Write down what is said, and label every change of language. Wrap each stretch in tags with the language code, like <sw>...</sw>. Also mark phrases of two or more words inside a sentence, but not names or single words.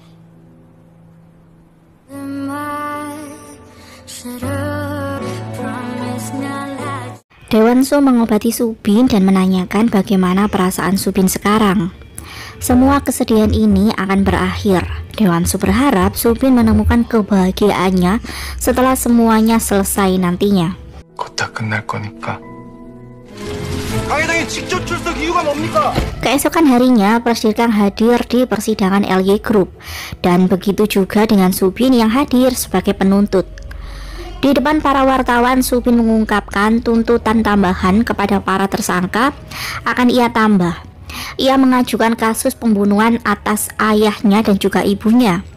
<id>Dewanso mengobati Subin dan menanyakan bagaimana perasaan Subin sekarang. Semua kesedihan ini akan berakhir. Dewanso berharap Subin menemukan kebahagiaannya setelah semuanya selesai nantinya.</id> <ko>곧 다 끝날 거니까. 강회장이 직접 출석 이유가 뭡니까?</ko> <id>Keesokan harinya, Presdirkang hadir di persidangan LY Group, dan begitu juga dengan Subin yang hadir sebagai penuntut. Di depan para wartawan, Subin mengungkapkan tuntutan tambahan kepada para tersangka akan ia tambah. Ia mengajukan kasus pembunuhan atas ayahnya dan juga ibunya.</id>